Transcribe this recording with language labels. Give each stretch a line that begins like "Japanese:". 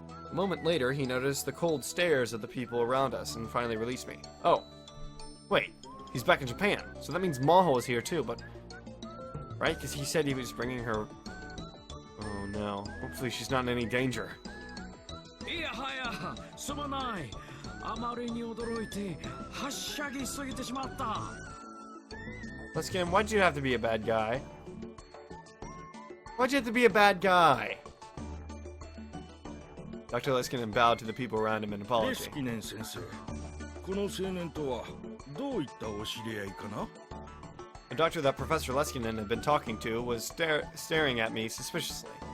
English: A moment later, he noticed the cold stares of the people around us and finally released me. Oh. Wait, he's back in Japan, so that means Maho is here too, but... Right? Because he said he was bringing her... Oh no. Hopefully she's not in any danger.
Japanese: いやはや、すまない。あまりに驚いて、はしゃぎすぎてしまった。
English: Leskin, why'd you have to be a bad guy? Why'd you have to be a bad guy? Dr. Leskinen bowed to the people around him in apology.
Japanese: レスキネン先生、この青年とはどういったお知り合いかな?
English: The doctor that Professor Leskinen had been talking to was staring at me suspiciously.